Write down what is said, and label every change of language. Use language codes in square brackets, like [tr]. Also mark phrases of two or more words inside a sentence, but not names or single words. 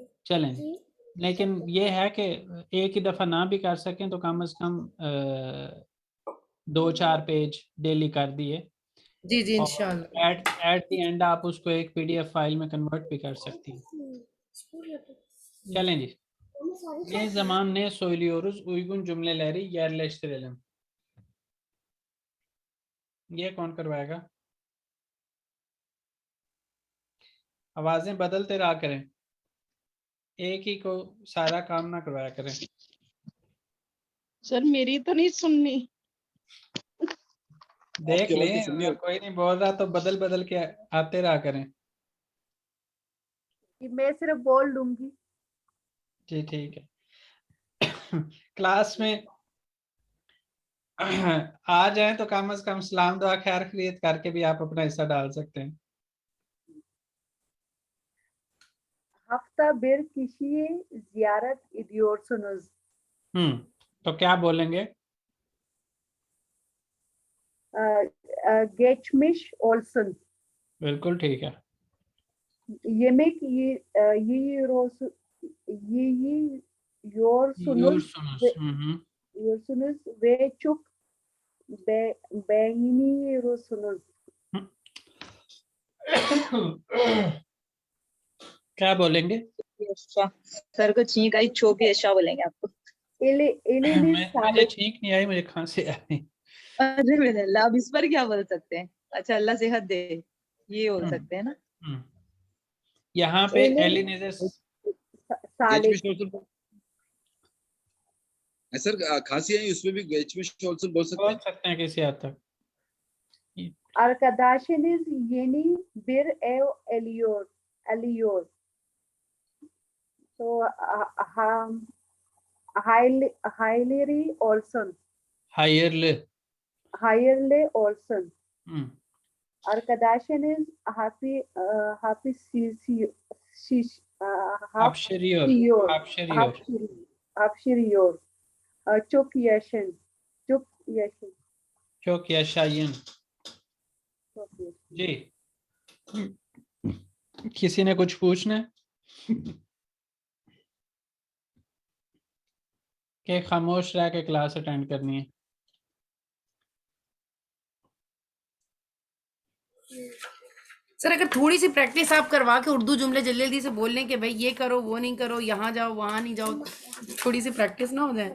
[ur] چلیں، لیکن یہ ہے کہ ایک ہی دفعہ نہ بھی کر سکیں تو کم سے کم 2-4 [en] page daily [ur] کر دیے. جی جی اور ان شاء اللہ. [en] at the end [ur] آپ اس کو ایک PDF فائل میں کنورٹ بھی کر سکتی ہیں. چلیں جی. [tr] Ne zaman ne söylüyoruz? Uygun cümleleri yerleştirelim. [ur] یہ کون کروائے گا? آوازیں بدلتے رہا کریں، ایک ہی کو سارا کام نہ کروایا کریں. سر میری تو نہیں سننی. دیکھ آپ کی آواز لیں, تو سننی اگر کوئی نہیں بول رہا تو بدل بدل کے آتے رہا کریں. میں صرف بول دوں گی. جی ٹھیک ہے. کلاس میں آ جائے تو کم سے کم سلام دعا خیر خیریت کر کے بھی آپ اپنا حصہ ڈال سکتے ہیں. [tr] Hafta bir kişiye ziyaret ediyorsunuz. [ur] تو کیا بولیں گے? [tr] Geçmiş olsun. [ur] بالکل ٹھیک ہے. [tr] Yemek yiyorsunuz Yiyorsunuz. yiyorsunuz ve çok beğeniyorsunuz. [ur] کیا بولیں گے? سر کو چھینک آئی، چھوکی ایسا بولیں گے آپ کو. مجھے چھینک نہیں آئی، مجھے کھانسی آئی. ارے میرے اللہ، اب اس پر کیا بول سکتے ہیں؟ اچھا، اللہ صحت دے، یہ بول سکتے ہیں نا. یہاں پہ ایلینیجیس سر کھانسی ہے اس میں بھی آلسو بول سکتے ہیں کسی حد تک. [tr] Arkadaşınız yeni bir ev alıyor. So hayırlı olsun. Hayırlı olsun. Arkadaşınız hapşırıyor. Çok yaşayın. Çok yaşayın। [ur] جی، کسی نے کچھ پوچھنا ہے کہ خاموش رہ کے [en] class attend [ur] کرنی ہے? سر اگر تھوڑی سی پریکٹس آپ کروا کے اردو جملے جلدی جلدی سے بول لیں کہ بھائی یہ کرو وہ نہیں کرو، یہاں جاؤ وہاں نہیں جاؤ، تھوڑی سی پریکٹس نہ ہو جائے?